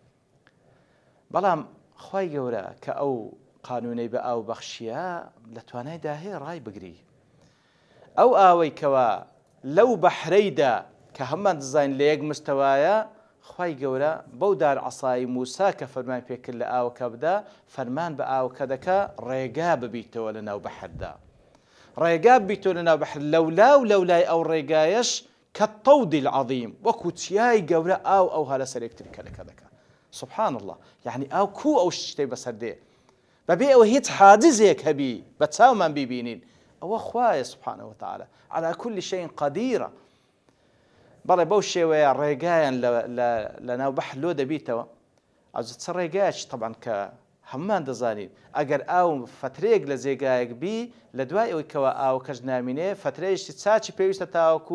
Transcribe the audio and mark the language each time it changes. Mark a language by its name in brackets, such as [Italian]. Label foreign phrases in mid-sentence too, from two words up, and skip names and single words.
[Central Kurdish] بەڵام خوای گەورە کە ئەو قانونەی بە ئاو بەخشیە لە توانایدا هەیە ڕای بگری ئەو ئاوەی کەوا لەو بەحرەیدا کە هەممان دەزانین لە یەک مستەوایە خوای گەورە بەو دار عەسای موسا کە فەرمان پێکرد لە ئاوەکە بدە فەرمان بە ئاوەکە دەکا ڕێگا ببیتەوە لەناو بەحردا ڕێگا ببیتەوە لەناو بەحر لەولا و لەولای ئەو ڕێگایەش [Arabic] كالطود العظيم [Central Kurdish] وەکو چیای گەورە ئەو هەلە سەر یەکتر کەلەکە دەکا [Arabic] سبحان الله [Central Kurdish] يعني ئاو کو ئەو شتەی بەسەر دێ بەبێ ئەوە هیچ حاجزێک هەبی بە چاومان بیبینین ئەوە خوایە [Arabic] سبحانه وتعالى على كل شيء قديرة [Central Kurdish] بەڵێ بەو شێوەیە ڕێگایان لە ناو بەحر لۆ دەبیتەوە ئەوجە چ ڕێگایەکی طبعا کە هەممان دەزانین ئەگەر ئاو فترێک لە جێگایەک بی لە دوای ئەوەی کەوە ئاوەکەش نامینێ فترەیەکی چاچی پێویستە تاوەکو